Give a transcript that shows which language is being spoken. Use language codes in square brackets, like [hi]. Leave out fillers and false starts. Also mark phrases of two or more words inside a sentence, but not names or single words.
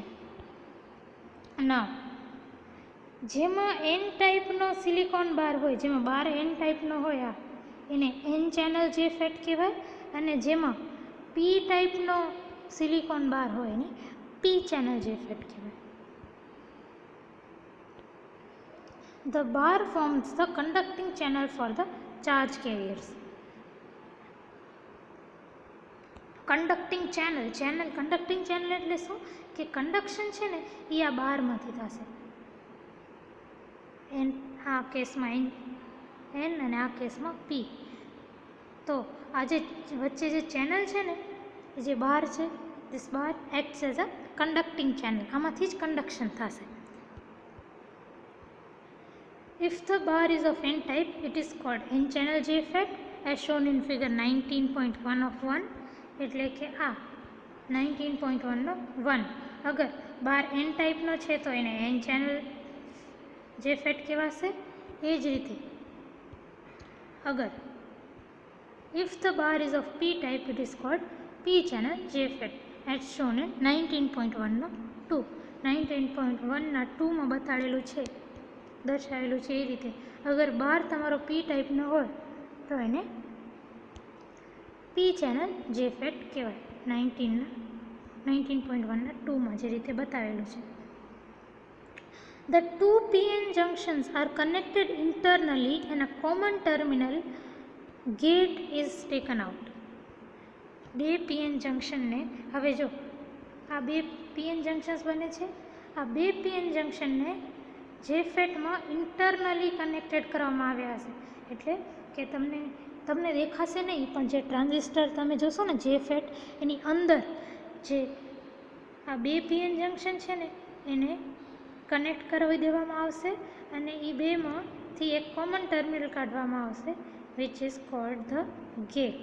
[gu] ના જેમાં એન ટાઈપનો [en] silicon bar [gu] હોય, જેમાં બાર એન ટાઈપનો હોય એને [en] N channel JFET [gu] કહેવાય, અને જેમાં પી ટાઈપનો [en] silicon bar [gu] હોય એને [en] P channel JFET [gu] કહેવાય. [en] The bar forms the conducting channel for the charge carriers. conducting channel [gu] એટલે શું કે કન્ડક્શન છે ને એ આ બારમાંથી થશે. એન આ કેસમાં એન અને આ કેસમાં પી. તો આ જે વચ્ચે જે ચેનલ છે ને એ જે બાર છે, [en] this bar acts as a conducting channel, [gu] આમાંથી જ કન્ડક્શન થશે. [en] If the bar is of n type, it is called n channel JFET as shown in figure 19.1 of 1. [gu] એટલે કે આ 19.1 નો 1. અગર બાર n ટાઈપનો છે તો એને [en] n channel JFET [gu] કહેવાશે. એ જ રીતે અગર [en] if the bar is of p type, it is called p channel JFET as shown in 19.1 નો 2. [gu] 19.1 ના 2 માં બતાડેલું છે, દર્શાવેલું છે એ રીતે. અગર બાર તમારો પી ટાઈપનો હોય તો એને [en] P channel JFET [gu] કહેવાય. 19.1 ના 2માં જે રીતે બતાવેલું છે. [en] The two PN junctions are connected internally and a common terminal gate is taken out. [gu] બે PN જંક્શનને હવે જો આ બે [en] PN junctions [gu] બને છે, આ બે PN જંક્શનને JFETમાં [en] internally connected [gu] કરવામાં આવ્યા હશે. એટલે કે તમને દેખાશે નહીં, પણ જે ટ્રાન્ઝિસ્ટર તમે જોશો ને JFET એની અંદર જે આ બે [en] PN junction [gu] છે ને એને કનેક્ટ કરાવી દેવામાં આવશે અને એ બેમાંથી એક [en] common terminal [gu] કાઢવામાં આવશે [en] which is called the gate.